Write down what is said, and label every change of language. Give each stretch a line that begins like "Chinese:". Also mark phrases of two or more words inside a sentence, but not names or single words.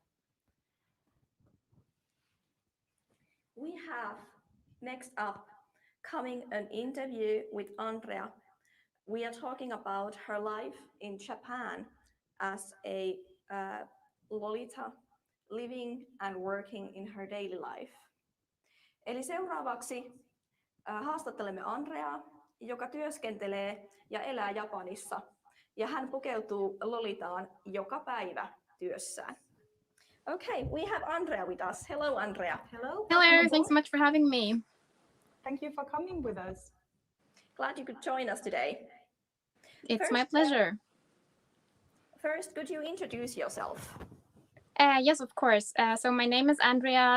English: We have next up coming an interview with Andrea. We are talking about her life in Japan as a Lolita, living and working in her daily life.
Finnish: Eli seuraavaksi haastattelemme Andreaa, joka työskentelee ja elää Japanissa. Ja hän pukeutuu Lolitaan joka päivä työssään.
English: Okay, we have Andrea with us. Hello, Andrea. Hello. Hello, thanks so much for having me. Thank you for coming with us. Glad you could join us today. It's my pleasure. First, could you introduce yourself? Yes, of course. So my name is Andrea.